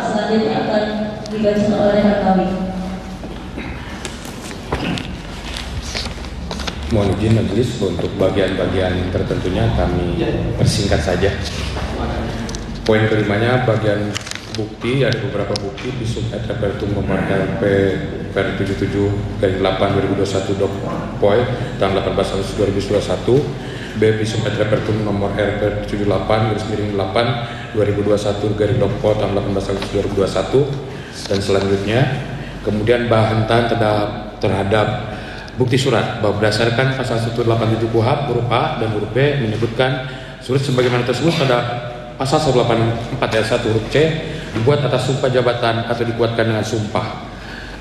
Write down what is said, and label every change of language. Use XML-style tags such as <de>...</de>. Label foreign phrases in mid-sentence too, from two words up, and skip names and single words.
<id>Selanjutnya akan dibaca oleh rekan kami. Mohon izin majelis untuk bagian-bagian tertentunya kami persingkat saja. Poin kelimanya bagian bukti, ada beberapa bukti di</id> <la>sub et repertum</la> <id>nomor LP per 77/8/2021 poi tanggal 18 Agustus 2021. B di</id> <la>sub et repertum</la> <id>nomor RP 78/8/2021 tanggal 18 Agustus 2021 dan selanjutnya. Kemudian bahan terhadap bukti surat bahwa berdasarkan pasal 187 KUHP huruf A dan huruf B menyebutkan surat sebagaimana tersebut pada pasal 184 ayat 1 huruf C dibuat atas sumpah jabatan atau dikuatkan dengan sumpah.</id>